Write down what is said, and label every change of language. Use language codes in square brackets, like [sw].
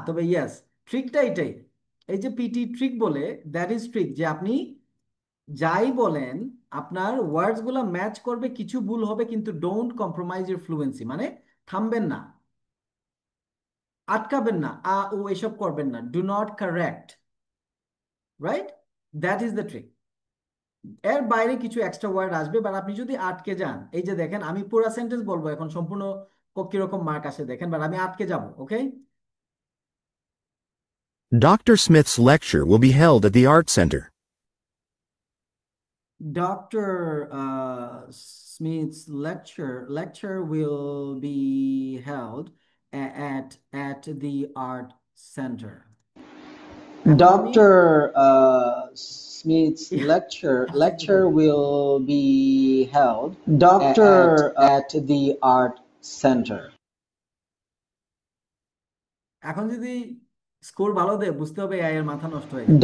[bn] তবে ইয়াস, ট্রিকটা এটাই, এই যে পিটি ট্রিক বলে, [en] that is trick, [bn] যে আপনি যাই বলেন আপনার ওয়ার্ডস গুলা ম্যাচ করবে, কিছু ভুল হবে কিন্তু [en] don't compromise your fluency, [bn] মানে থামবেন না, আটকাবেন না, ও এসব করবেন না, [en] Do not correct, right? That is the trick. [bn] এর বাইরে কিছু এক্সট্রা ওয়ার্ড আসবে, বাট আপনি যদি আটকে যান, এই যে দেখেন আমি পুরো সেন্টেন্স বলবো এখন, সম্পূর্ণ কিরকম মার্ক আসে দেখেন, বাট আমি আটকে যাব। ওকে, [en] Dr. Smith's lecture will be held at the Art Center. Dr. Smith's lecture will be held at the Art Center. Dr. Smith's lecture will be held at the Art Center. [bn] এখন যদি score ভালো দেয়, বুঝতে হবে এর মাথা নষ্ট হয়ে গেছে।